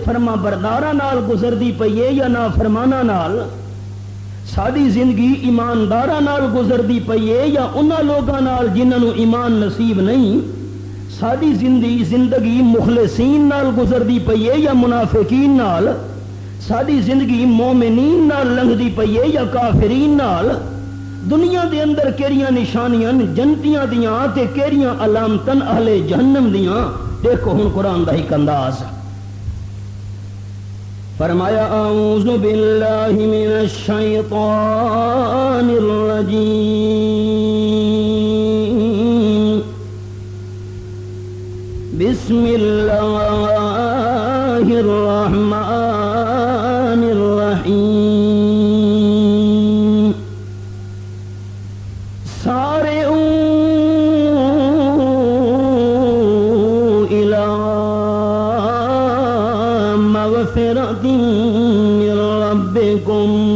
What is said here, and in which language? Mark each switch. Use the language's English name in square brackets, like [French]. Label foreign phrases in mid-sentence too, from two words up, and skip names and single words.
[Punjabi] فرما برداراں نال گزر دی پئی ہے یا نا فرمانا نال، ساری زندگی ایمانداراں نال گزر دی پئی ہے یا انہاں لوگاں نال جنہاں نوں ایمان نصیب نہیں، ساری زندگی مخلصین نال گزر دی پئی ہے یا منافقین نال، ساری زندگی مومنین نال لنگھ دی پئی ہے یا کافرین نال، دنیا دے اندر کیڑیاں نشانیاں جنتیاں دیاں تے کیڑیاں علامتاں اہل جہنم دیاں، دیکھو ہن قرآن دا ایک انداز [Arabic] فرمایا اعوذ باللہ من الشیطان الرجیم بسم اللہ الرحمن الرحیم سارے من ربكم